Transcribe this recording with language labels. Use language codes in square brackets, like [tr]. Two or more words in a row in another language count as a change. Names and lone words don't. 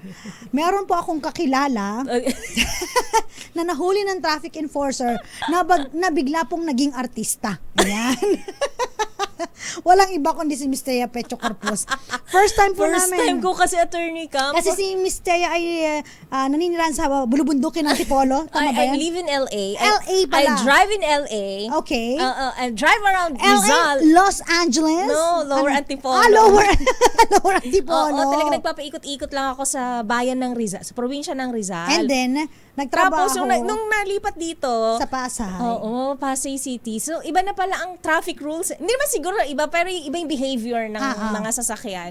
[tl] Meron po akong kakilala na nahuli ng [en] traffic enforcer [tl] na bigla pong naging artista. Ayan. Walang iba kundi si Miss Thea Petro Corpuz. [en] First time [tl] namin. [en] First time [tl] ko kasi, attorney ka. Kasi si Miss Thea ay naninirahan sa bulubundukin ng Tipolo. Tama ba yan? [en] I live in LA. [tl] LA pala. [en] I drive in LA. Okay. I drive around LA, Rizal. Los Angeles? No, Lower Antipolo. Lower Antipolo. [tl] Talaga nagpapaikot-ikot lang ako sa bayan ng Rizal, sa probinsya ng Rizal. [en] And then, nagtrabaho. [tl] Tapos, nung nalipat dito, sa Pasay. Oo, Pasay City. So, iba na pala ang [en] traffic rules. [tl] Hindi naman siguro iba, pero iba yung behavior ng mga sasakyan.